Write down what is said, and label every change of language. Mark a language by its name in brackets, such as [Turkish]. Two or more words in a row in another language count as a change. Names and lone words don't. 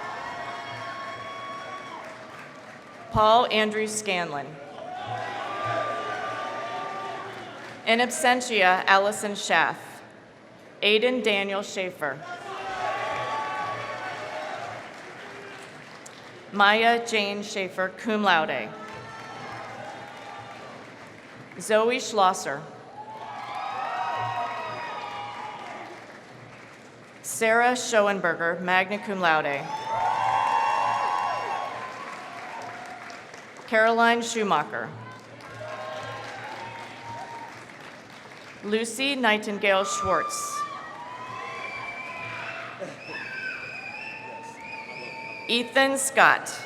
[English] Paul Andrew Scanlon. [Latin] In absentia, [English] Allison Schaff. Aiden Daniel Schaefer. Maya Jane Schaefer, [Latin] cum laude. [English] Zoe Schlosser. Sarah Schoenberger, [Latin] magna cum laude. [English] Caroline Schumacher. Lucy Nightingale Schwartz. Ethan Scott.